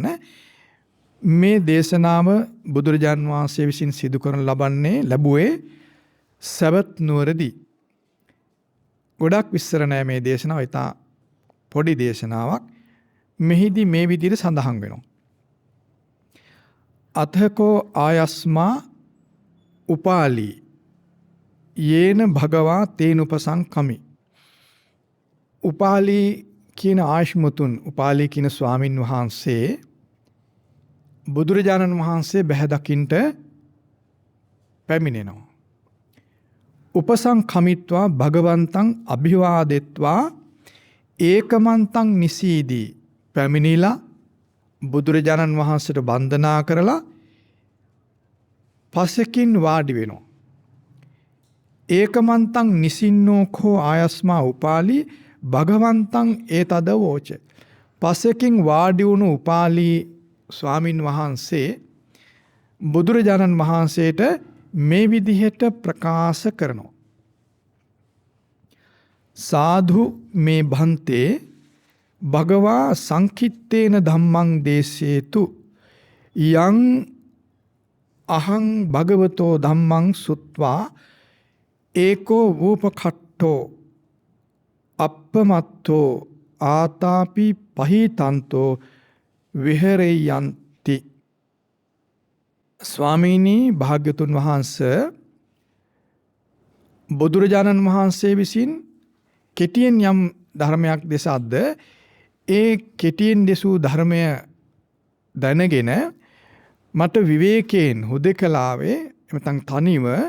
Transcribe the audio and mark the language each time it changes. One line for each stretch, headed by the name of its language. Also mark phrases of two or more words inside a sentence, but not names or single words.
Sinhala: මේ දේශනාව බුදුරජාන් වහන්සේ විසින් සිදු කරන ලැබුවේ සවැත් නුවරදී. ගොඩක් විස්තර නැහැ මේ දේශනාව. ඉතා පොඩි දේශනාවක්. මෙහිදී මේ විදිහට සඳහන් වෙනවා.
Pali: අතකෝ ආයස්මා උපාලී යේන භගවා තේන උපසංකමි.
Sinhala: උපාලී කියන ආශ්මුතුන්, උපාලී කියන ස්වාමින් වහන්සේ බුදුරජාණන් වහන්සේ බැහැ දකින්ට පැමිණෙනවා.
Pali: උපසංකමිත්වා භගවන්තං අභිවාදෙත්වා ඒකමන්තං නිසීදී
Sinhala: පැමිණිලා බුදුරජාණන් වහන්සේට වන්දනා කරලා පසකින් වාඩි වෙනවා.
Pali: ඒකමන්තං නිසින්නෝකෝ ආයස්මා උපාලී භගවන්තං ඒතද වෝච.
Sinhala: පසකින් වාඩි වුණු උපාලී ස්වාමින් වහන්සේ බුදුරජාණන් වහන්සේට මේ විදිහට ප්‍රකාශ කරනවා.
Pali: සාධු මේ භන්තේ භගවා සංකිත්තේන ධම්මං දේශේතු යං අහං භගවතෝ ධම්මං සුත්වා ඒකෝ වූපකට්ඨෝ අප්පමත්තෝ ආතාපි පහිතන්තෝ විහෙරෙයන්ති.
Sinhala: ස්වාමීනි භාග්‍යතුන් වහන්සේ බුදුරජාණන් වහන්සේ විසින් කෙටියෙන් යම් ධර්මයක් දෙසද්ද ඒ කෙටියෙන් දෙසූ ධර්මය දැනගෙන මට විවේකයෙන් හුදෙකලාවේ එමෙතන් තනිව